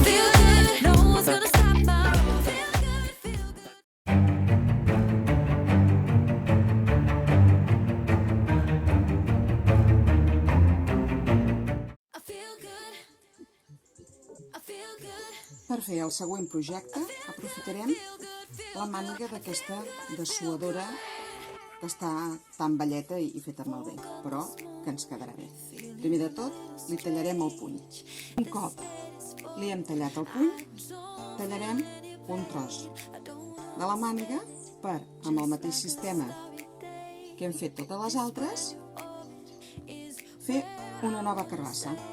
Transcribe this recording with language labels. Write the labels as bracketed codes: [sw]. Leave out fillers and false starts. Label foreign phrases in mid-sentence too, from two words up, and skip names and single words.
[en] Feel good, no one's gonna stop my roll. Feel good, feel good. I feel good. I feel good. [ca] Per fer el següent projecte aprofitarem la màniga d'aquesta dessuadora que està tan velleta i feta malbé, però que ens quedarà bé. Primer de tot, li tallarem el puny. Un cop li hem tallat el puny, tallarem un tros de la màniga per, amb el mateix sistema que hem fet totes les altres, fer una nova carbassa.